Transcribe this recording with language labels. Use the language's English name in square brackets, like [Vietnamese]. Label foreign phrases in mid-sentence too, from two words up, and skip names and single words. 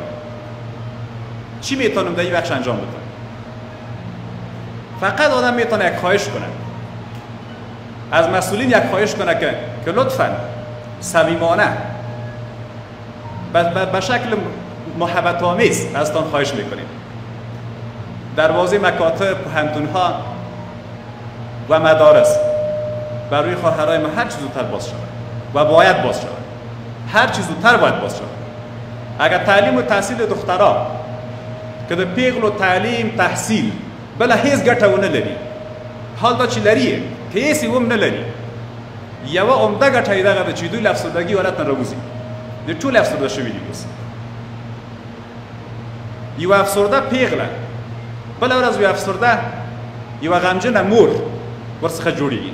[Persian] چی میتونم در این بخش انجام بدم؟ فقط آدم میتونه یک خواهش کنه از مسئولین، یک خواهش کنه که لطفاً صمیمانه به شکل محبت آمیز ازتان خواهش میکنیم دروازه مکاتب، پوهنتون‌ها و مدارس بر روی خواهرای ما هر چیز زودتر باز شود و باید باز شود. هر چیز زودتر باید باز شود. اگر تعلیم و تحصیل دخترها که در [Pashto] پیغل و تعلیم تحصیل بلا هیچ گټه ونه لري، حال دا چې لري که هیڅ هم نه لري، یوه عمده ګټه یې دغه ده چې دوی له افسردګي حالت نه راوځي. دوی ټول افسرده شوي دي اوس. یوه افسرده پیغله، بله ورځ یوه افسرده یوه غمجنه مور ورڅخه جوړېږي.